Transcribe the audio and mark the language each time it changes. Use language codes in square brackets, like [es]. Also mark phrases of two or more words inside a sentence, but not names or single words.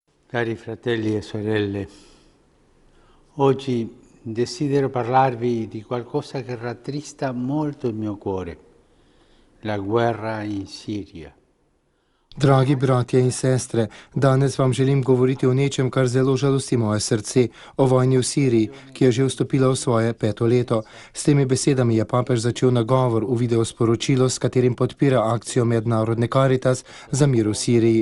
[it] Cari fratelli e sorelle, oggi desidero parlarvi di qualcosa che rattrista molto il mio cuore, la guerra in Siria. [sl] Dragi bratje in sestre, danes vam želim govoriti o nečem, kar zelo žalosti moje srce, o vojni v Siriji, ki je že vstopila v svoje 5. leto. S temi besedami je papež začel nagovor v videosporočilo, s katerim podpira akcijo Mednarodne Caritas za mir v Siriji.